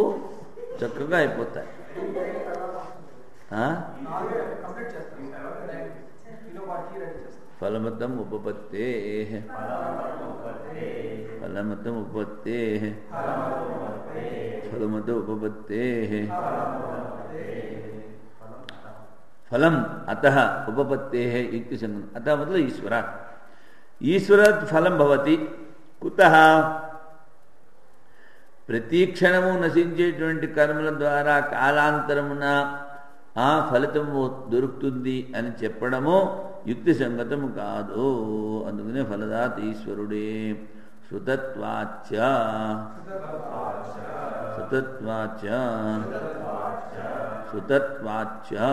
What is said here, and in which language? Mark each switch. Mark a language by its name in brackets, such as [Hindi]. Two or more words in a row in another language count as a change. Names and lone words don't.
[Telugu] చక్కగా అయిపోతాయి. [Sanskrit] ఫలమతం ఉపపత్తే, ఫలమతం ఉపపత్తే, ఫలమత ఉపపత్తే. फलम अतः उपपत्ते इति संगम. अतः मतलब ईश्वरात्. ईश्वरात् फलं भवति. कुतः? [Telugu] ప్రతిక్షణము నశించేటువంటి కర్మల ద్వారా కాలాంతరమున ఆ ఫలితము దొరుకుతుంది అని చెప్పడము యుక్తి సంగతము కాదు. అందుకనే ఫలదాత ఈశ్వరుడే. [Sanskrit] శృతత్వాచ శృతత్వాచ శృతత్వాచ.